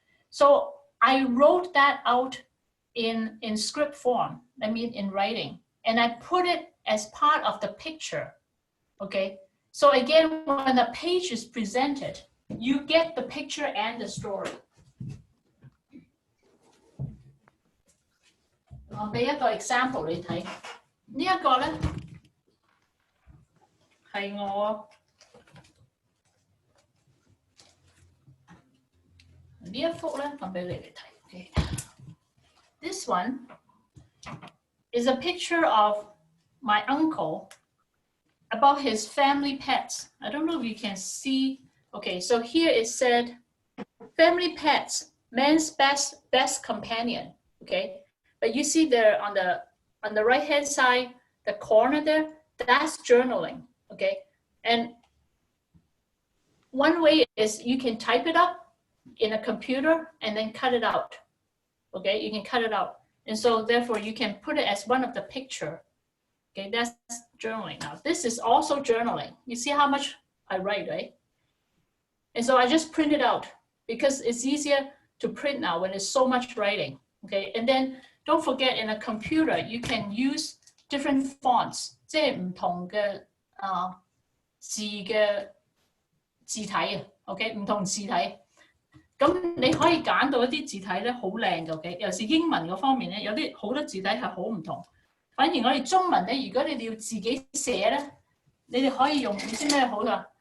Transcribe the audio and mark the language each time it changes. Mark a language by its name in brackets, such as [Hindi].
[English] So I wrote that out in script form, I mean in writing, and I put it as part of the picture, okay? So again, when the page is presented, you get the picture and the story. [Chinese] 我俾一個 example 你睇，呢一個咧係我呢一幅咧，我俾你哋睇。 [English] Okay. This one is a picture of my uncle about his family pets. I don't know if you can see. Okay, so here it said, family pets, man's best companion. Okay, but you see there on the right hand side, the corner there, that's journaling. Okay, and one way is you can type it up in a computer and then cut it out. Okay, you can cut it out, and so therefore you can put it as one of the picture. Okay, that's journaling. Now this is also journaling. You see how much I write, right? And so I just print it out because it's easier to print now when there's so much writing. Okay, and then don't forget, in a computer you can use different fonts. [Chinese] 即係唔同嘅字嘅字體啊 ，OK， 唔同字體。咁你可以揀到一啲字體咧好靚嘅 ，OK， 尤其是英文嗰方面咧，有啲好多字體係好唔同。反而我哋中文咧，如果你哋要自己寫咧，你哋可以用，你知咩好㗎？